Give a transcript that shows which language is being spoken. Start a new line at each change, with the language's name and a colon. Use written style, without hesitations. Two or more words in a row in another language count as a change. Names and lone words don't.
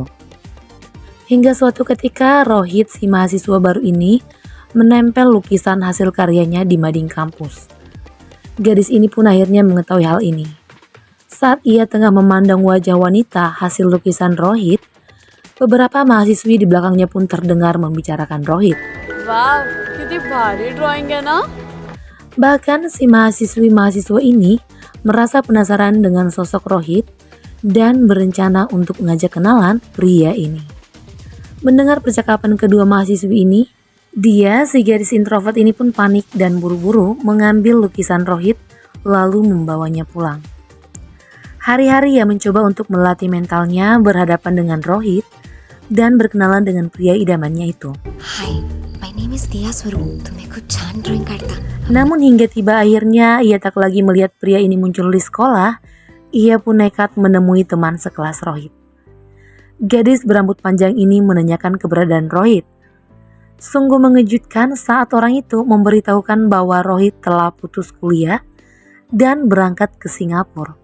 Indonesian: Hingga suatu ketika Rohit si mahasiswa baru ini menempel lukisan hasil karyanya di mading kampus. Gadis ini pun akhirnya mengetahui hal ini. Saat ia tengah memandang wajah wanita hasil lukisan Rohit, beberapa mahasiswi di belakangnya pun terdengar membicarakan Rohit.
Marathi: वाव किती भारी ड्राइंग है ना.
Indonesian: Bahkan si mahasiswa ini merasa penasaran dengan sosok Rohit dan berencana untuk mengajak kenalan pria ini. Mendengar percakapan kedua mahasiswi ini, dia, si gadis introvert ini pun panik dan buru-buru mengambil lukisan Rohit lalu membawanya pulang. Hari-hari ia mencoba untuk melatih mentalnya berhadapan dengan Rohit dan berkenalan dengan pria idamannya itu.
English: Hi, my name is Diya Swaroop.
Marathi: तुम्ही खूप छान ड्रॉइंग काढता.
Indonesian: Namun hingga tiba akhirnya ia tak lagi melihat pria ini muncul di sekolah, ia pun nekat menemui teman sekelas Rohit. Gadis berambut panjang ini menanyakan keberadaan Rohit. Sungguh mengejutkan saat orang itu memberitahukan bahwa Rohit telah putus kuliah dan berangkat ke Singapura.